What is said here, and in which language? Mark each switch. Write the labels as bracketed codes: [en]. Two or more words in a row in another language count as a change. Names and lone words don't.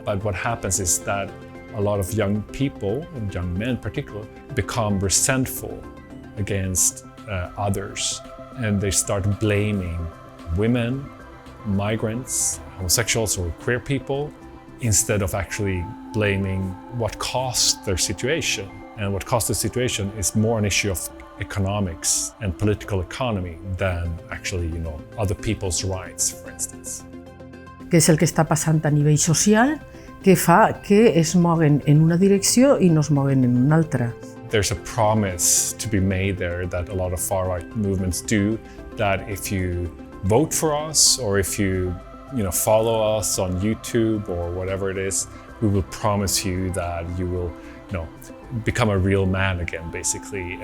[en] But what happens is that a lot of young people, and young men particularly, become resentful against others, and they start blaming women, migrants, homosexuals or queer people, instead of actually blaming what caused their situation. And what caused the situation is more an issue of economics and political economy than actually, other people's rights, for instance. [ca] Què és el que està passant a nivell social que fa que es moguen en una direcció i no es moguen en una altra. [en] There's a promise to be made there that a lot of far-right movements do, that if you vote for us or if you follow us on YouTube or whatever it is, we will promise you that you will, become a real man again, basically.